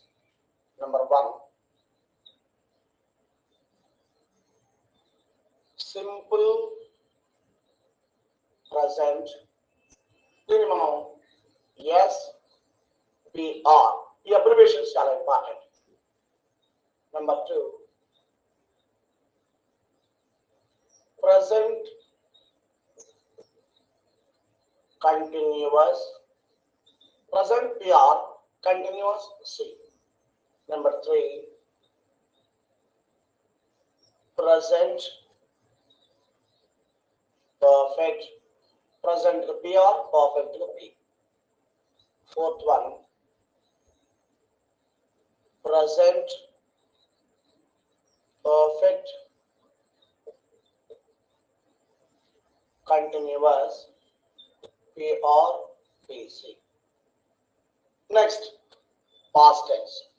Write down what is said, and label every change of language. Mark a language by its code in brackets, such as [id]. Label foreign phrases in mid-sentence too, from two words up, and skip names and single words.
[en] number 1 simple present. [te] దీన్ని మనం SPR, ఈ అబ్రివేషన్స్ చాలా ఇంపార్టెంట్. [en] నెంబర్ 2 present continuous, present PR, continuous C. Number 3 present perfect, present PR, perfect P. Fourth one present perfect continuous PRPC. Next, past tense.